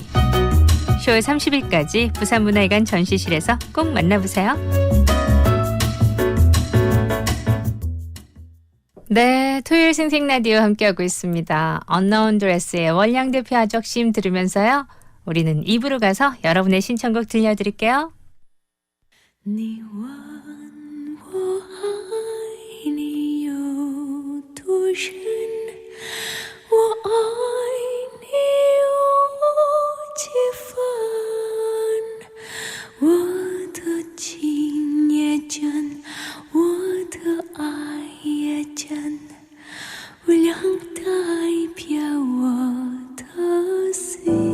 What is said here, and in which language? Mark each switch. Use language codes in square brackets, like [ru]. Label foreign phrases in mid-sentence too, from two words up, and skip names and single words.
[ko] 10월 30일까지 부산문화회관 전시실에서 꼭 만나보세요. 네, 토요일 생생라디오 함께하고 있습니다. 언나운 드레스의 월량대표 아적심 들으면서요, 우리는 입으로 가서 여러분의 신청곡 들려드릴게요. [zh] 你问我爱你有多深，我爱你有几分，我的情也真，我的爱也真，无量代表我的心。